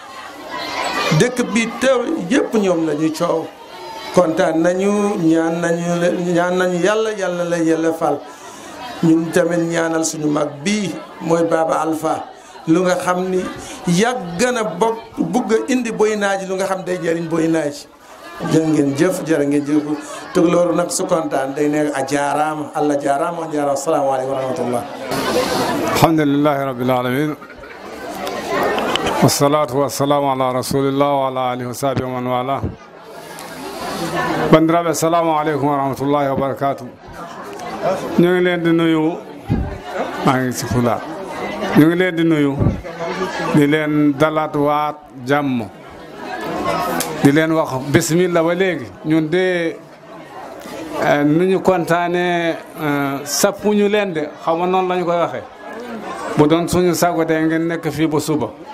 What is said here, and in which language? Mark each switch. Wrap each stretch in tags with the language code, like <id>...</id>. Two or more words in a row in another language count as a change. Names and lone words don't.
<wo>dëkk bi teew yëpp ñoom la ñu coow kontaan nañu ñaan nañu yàlla la yàlla fal ñun tamit ñaanal suñu mag bii mooy Baba Alpha lu nga xam ni yàgg na bopp bugg a indi Boy Nadji lu nga xam day jëriñ Boy Nadji jërë ngeen jëf jërë ngeen jëf tukulóoru nag su kontaan day nekk a</wo> <ff>jaaraama Allah jaaraama on jaaraama</ff> <ar>السلام عليكم ورحمة الله الحمد لله رب العالمين والصلاة والسلام على رسول الله وعلى آله وصحبه ومن والى bandiraɓe السلام عليكم ورحمة الله وبركاته</ar> <wo>ñu ngi leen di nuyu maa ngi si fula ñu ngi leen di nuyu di leen dalaat waat jàmm di leen wax bismillah ba léegi ñun de nu ñu kontaane sappuñu leen de xaw ma noonu la ñu koy waxee bu doon suñu sago de ngeen nekk fii ba suba</wo>